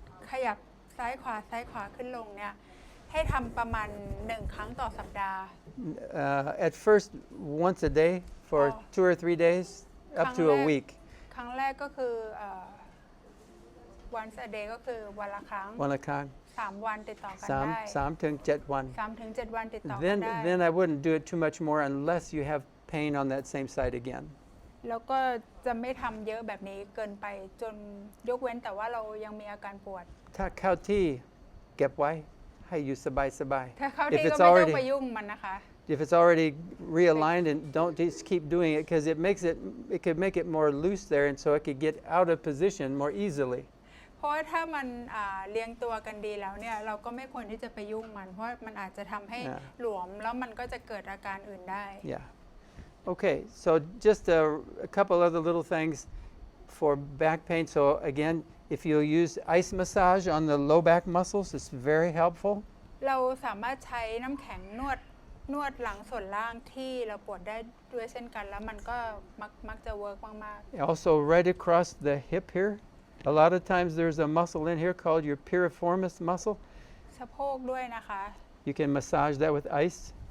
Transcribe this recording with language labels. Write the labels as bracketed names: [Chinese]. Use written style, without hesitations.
[Thai] ขยับซ้ายขวาขึ้นลงเนี่ยให้ทำประมาณ1 ครั้งต่อสัปดาห์ [English] At first, once a day for 2 or 3 days, up to a week. [Thai] ครั้งแรกก็คือ [English] once a day [Thai] ก็คือวันละครั้ง วันละครั้ง 3 วันติดต่อกันได้ 3 ถึง 7 วัน 3 ถึง 7 วันติดต่อกันได้ [English] Then I wouldn't do it too much more unless you have pain on that same side again. [Thai] แล้วก็จะไม่ทำเยอะแบบนี้เกินไปจนยกเว้นแต่ว่าเรายังมีอาการปวด ถ้าเข้าที่เก็บไว้ให้อยู่สบาย ถ้าเข้า [English] If [Thai] ที่ก็ [English] it's [Thai] ไม่ต้อง [English] already [Thai] ไปยุ่งมันนะคะ [English] if it's already realigned and don't just keep doing it because it could make it more loose there and so it could get out of position more easily. [Thai] เพราะว่าถ้ามันเรียงตัวกันดีแล้วเนี่ยเราก็ไม่ควรที่จะไปยุ่งมันเพราะมันอาจจะทำให้หลวมแล้วมันก็จะเกิดอาการอื่นได้ [English] Yeah. Okay, so just a couple other little things for back pain. So again, if you use ice massage on the low back muscles, it's very helpful. [Thai] เราสามารถใช้น้ำแข็งนวดหลังส่วนล่างที่เราปวดได้ด้วยเช่นกันแล้วมันก็มักจะเวิร์กมาก [English] Also, right across the hip here, a lot of times there's a muscle in here called your piriformis muscle. [Thai] ๆสะโพกด้วยนะคะ [English] You can massage that with ice,